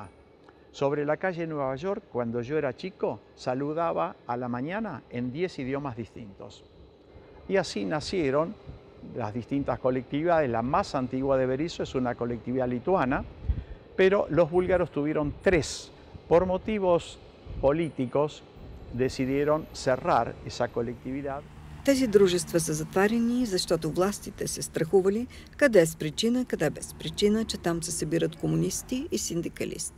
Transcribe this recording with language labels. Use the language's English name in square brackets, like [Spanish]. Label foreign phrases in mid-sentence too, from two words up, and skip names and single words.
[Spanish] Sobre la calle Nueva York, cuando yo era chico, saludaba a la mañana en 10 idiomas distintos. Y así nacieron las distintas colectividades. La más antigua de Berisso es una colectividad lituana, pero los búlgaros tuvieron 3. Por motivos políticos, decidieron cerrar esa colectividad. [Bulgarian] Тези дружества са затваряни, защото властите се страхували къде с причина, къде без причина, че там се събират комунисти и синдикалисти.